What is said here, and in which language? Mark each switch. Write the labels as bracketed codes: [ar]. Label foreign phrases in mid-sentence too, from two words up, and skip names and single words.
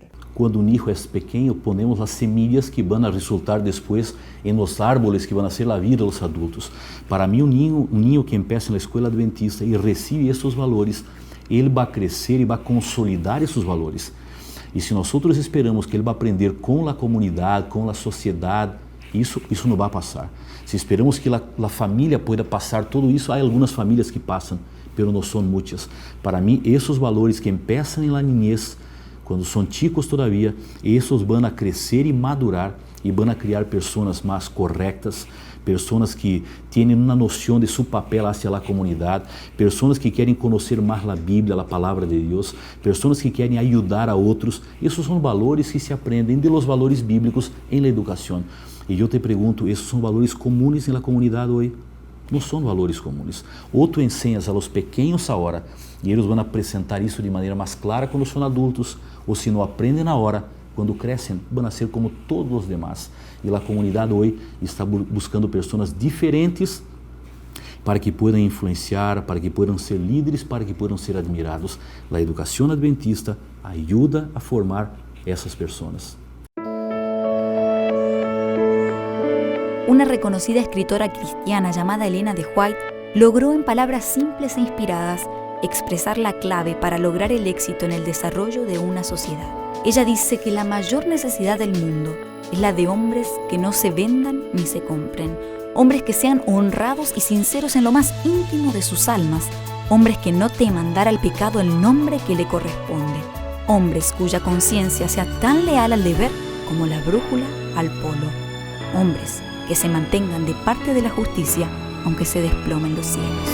[es] Cuando un hijo es pequeño ponemos las semillas que van a resultar después en los árboles que van a ser la vida de los adultos. Para mí un niño que empieza en la escuela adventista y recibe estos valores, él va a crecer y va a consolidar esos valores. Y si nosotros esperamos que él va a aprender con la comunidad, con la sociedad, [pt] Isso não vai passar. Se esperamos que a família pueda passar tudo isso, há algumas famílias que passam, pero não são muitas. Para mim, esses valores que começam na niñez, quando são chicos todavia, esses vão a crescer e madurar e vão a criar pessoas mais corretas, pessoas que têm uma noção de seu papel hacia a comunidade, pessoas que querem conhecer mais a Bíblia, a palavra de Deus, pessoas que querem ajudar a outros. Esses são valores que se aprendem [es] de los valores bíblicos [pt] em la educação. E eu te pergunto, esses são valores comuns na comunidade hoje? Não são valores comuns. Ou [es] tu enseñas a los [pt] pequenos agora e eles vão apresentar isso de maneira mais clara quando são adultos, ou se não aprendem na hora, quando crescem, vão ser como todos os demais. E a comunidade hoje está buscando pessoas diferentes para que possam influenciar, para que possam ser líderes, para que possam ser admirados. A educação adventista ajuda a formar essas pessoas. [es] Una reconocida escritora cristiana llamada Elena de White logró en palabras simples e inspiradas expresar la clave para lograr el éxito en el desarrollo de una sociedad. Ella dice que la mayor necesidad del mundo es la de hombres que no se vendan ni se compren, hombres que sean honrados y sinceros en lo más íntimo de sus almas, hombres que no teman dar al pecado el nombre que le corresponde, hombres cuya conciencia sea tan leal al deber como la brújula al polo, hombres que se mantengan de parte de la justicia aunque se desplomen los cielos.